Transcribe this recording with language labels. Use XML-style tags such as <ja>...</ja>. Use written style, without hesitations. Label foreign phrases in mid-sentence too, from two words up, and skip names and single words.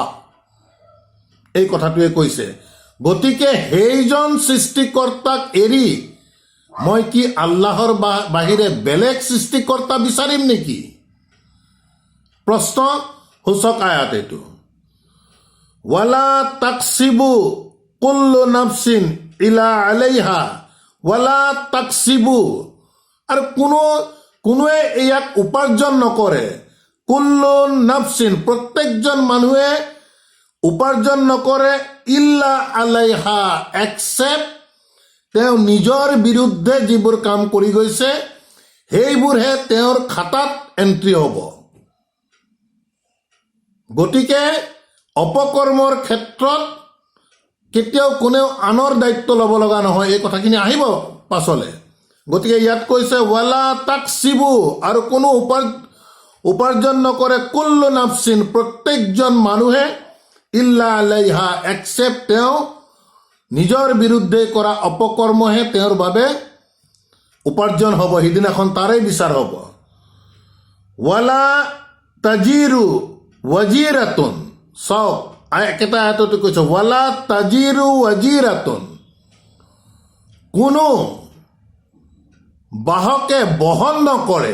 <as>এই কথাটোৱে কৈছে। গতিকে সেইজন সৃষ্টিকৰ্তাক এৰি মই কি আল্লাহৰ বাহিৰে বেলেগ সৃষ্টিকৰ্তা বিচাৰিম নেকি? প্ৰশ্ন সূচক আয়াত এইটো।</as> <ar>ولا تكسب كل نفس إلا عليها ولا تكسب,</ar> <as>আৰু কোনোৱে ইয়াক উপাৰ্জন নকৰে।</as> <ar>كل نفس,</ar> <as>প্ৰত্যেকজন মানুহে উপাৰ্জন নকৰে।</as> <ar>إلا عليها,</ar> <as>এক্সেপ্ট তেওঁ নিজৰ বিৰুদ্ধে যিবোৰ কাম কৰি গৈছে সেইবোৰহে তেওঁৰ খাতাত এণ্ট্ৰি হ'ব। গতিকে অপকৰ্মৰ ক্ষেত্ৰত কেতিয়াও কোনেও আনৰ দায়িত্ব ল'ব লগা নহয়। এই কথাখিনি আহিব পাছলে। গতিকে ইয়াত কৈছে</as> <ar>ولا تكسب,</ar> <as>আৰু কোনো উপাৰ্জন নকৰে।</as> <ar>كل نفس,</ar> <as>প্ৰত্যেকজন মানুহে।</as> <ar>إلا عليها,</ar> <as>এক্সেপ্ট তেওঁ নিজৰ বিৰুদ্ধে কৰা অপকৰ্মহে তেওঁৰ বাবে উপাৰ্জন হ'ব। সিদিনাখন তাৰেই বিচাৰ হ'ব।</as> <ar>ولا تزر وازرة,</ar> <as>চাওক একেটা আয়াততে কৈছে</as> <ar>ولا تزر وازرة,</ar> <as>কোনো বাহকে বহন নকৰে।</as>